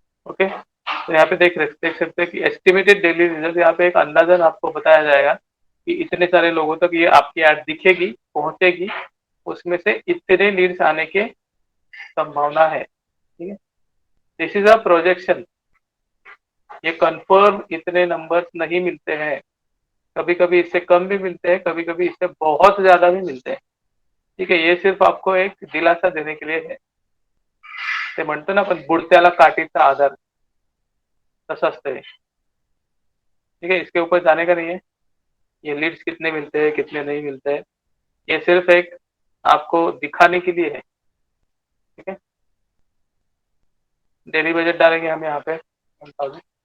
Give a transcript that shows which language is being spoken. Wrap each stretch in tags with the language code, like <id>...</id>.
<hi>Okay, तो यहाँ पे देख सकते हैं कि एस्टिमेटेड डेली रिजल्ट, यहाँ पे एक अंदाजन आपको बताया जाएगा कि इतने सारे लोगों तक ये आपकी ऐड दिखेगी, पहुंचेगी, उसमें से इतने लीड्स आने के संभावना है। ठीक है,</hi> <en>this is a projection,</en> <hi>ये कंफर्म इतने नंबर्स नहीं मिलते हैं, कभी कभी इससे कम भी मिलते हैं, कभी कभी इससे बहुत ज्यादा भी मिलते हैं। ठीक है, ये सिर्फ आपको एक दिलासा देने के लिए है,</hi> <mr>ते म्हणतो ना आपण बुडत्याला काठीचा आधार, तसं असतं हे।</mr> <hi>ठीक है, इसके ऊपर जाने का नहीं है, ये लीड्स कितने मिलते हैं कितने नहीं मिलते हैं, ये सिर्फ एक आपको दिखाने के लिए है। ठीक है, डेली बजट डालेंगे हम यहाँ पे 1000।</hi>